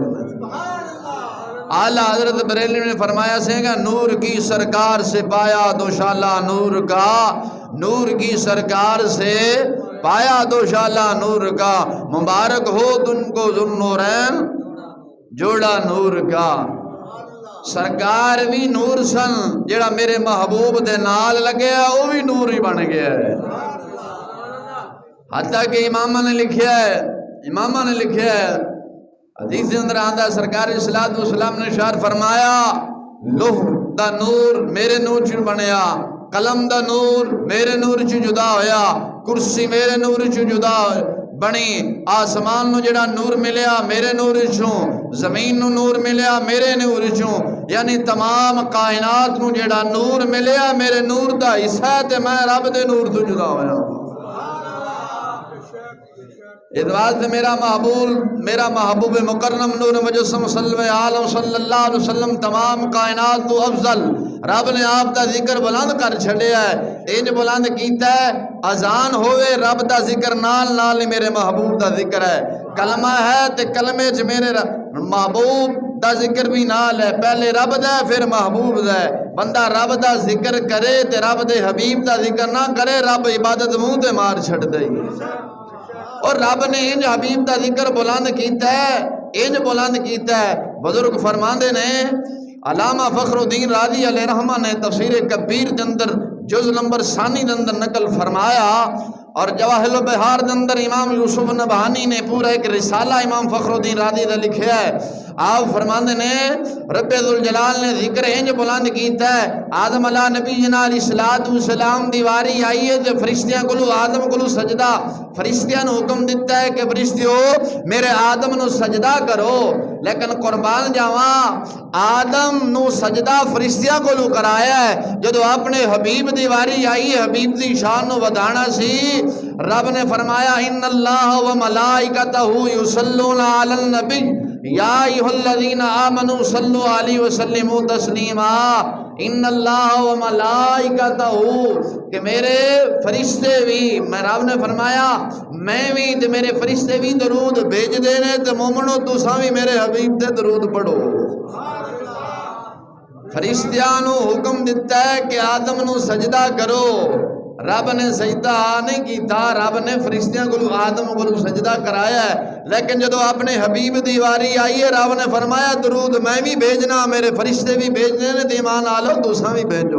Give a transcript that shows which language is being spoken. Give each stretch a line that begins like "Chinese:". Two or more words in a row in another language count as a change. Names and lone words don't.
Urdu: اعلیٰ حضرت بریلی نے فرمایا سے گا نور کی سرکار سے پایا دوشالہ نور کا، نور کی سرکار سے پایا دوشالہ نور کا، مبارک ہو تم کو ذوالنورین جوڑا نور کا۔
Punjabi: سرکار بھی نور سن جڑا میرے محبوب دے نال لگے وہ بھی نور ہی بن گیا ہے۔ حتیٰ کہ امامہ نے لکھیا ہے حدیث اندر آندا ہے سرکار صلوات و سلام نے ارشاد فرمایا لوح دا نور میرے نور چ بنیا، قلم دا نور میرے نور چ جدا ہویا، کرسی میرے نور چ جدا بنی، آسمان نو جڑا نور ملیا میرے نور چوں، زمین نو نور ملیا میرے نور چوں، یعنی تمام کائنات نو جڑا نور ملیا میرے نور دا حصہ تے میں رب دے نور تو جدا ہویا۔ اس واسطے میرا محبوب مکرم نور مجسم
Arabic: صلی اللہ علیہ وسلم
Punjabi: تمام کائنات تو افضل، رب نے آپ دا ذکر بلند کر چھڑیا ہے، انج بلند کیتا ہے اذان ہوئے رب دا ذکر نال نال میرے محبوب دا ذکر ہے، کلمہ ہے تے کلمے چ میرے محبوب دا ذکر بھی نال ہے، پہلے رب دا پھر محبوب دا ہے، بندہ رب دا ذکر کرے تے رب دے حبیب دا ذکر نہ کرے رب عبادت منہ تے مار چھڑ دے، اور رب نے انج حبیب دا ذکر بلند کیتا ہے، انج بلند کیتا ہے۔ بزرگ فرماندے نے علامہ فخر الدین رازی
Arabic: علیہ رحمہ
Punjabi: نے تفسیر کبیر دے اندر جز نمبر ثانی دے اندر نقل فرمایا، اور جواہر البحار دے اندر امام یوسف نبہانی نے پورا ایک رسالہ امام فخر الدین رازی دا لکھیا ہے۔ آپ فرماندے نے رب ذوالجلال نے ذکر انج بلند کیتا ہے، آدم علیہ نبی جنا
Arabic: علیہ السلام
Punjabi: دی واری آئی ہے تے فرشتیاں کولو آدم کولو سجدہ، فرشتیاں نو حکم دیتا ہے کہ فرشتیو میرے آدم نو سجدہ کرو، لیکن قربان جاواں آدم نو سجدہ فرشتیاں کولو کرایا ہے، جدو اپنے حبیب دی واری آئی حبیب دی شان نو ودانا سی، رب نے فرمایا
Arabic: ان اللہ و ملائکتہ یصلون علی النبی یا ایھا الذین آمنوا صلوا علیہ وسلم تسلیما، ان اللہ و ملائکتہ
Punjabi: کہ میرے فرشتے بھی، میں رب نے فرمایا میں بھی تے میرے فرشتے بھی درود بھیج دینے تے مومنو تساں بھی میرے حبیب تے درود پڑھو۔ فرشتیاں نو حکم دیتا ہے کہ آدم نو سجدہ کرو، رب نے سجدہ نہیں کیتا، رب نے فرشتیاں کو آدم کو سجدہ کرایا ہے، لیکن جدو اپنے حبیب دیواری آئی ہے رب نے فرمایا درود میں بھی بھیجنا، میرے فرشتے بھی بھیجنے نے ایمان آلو دوسرا بھی بھیجو۔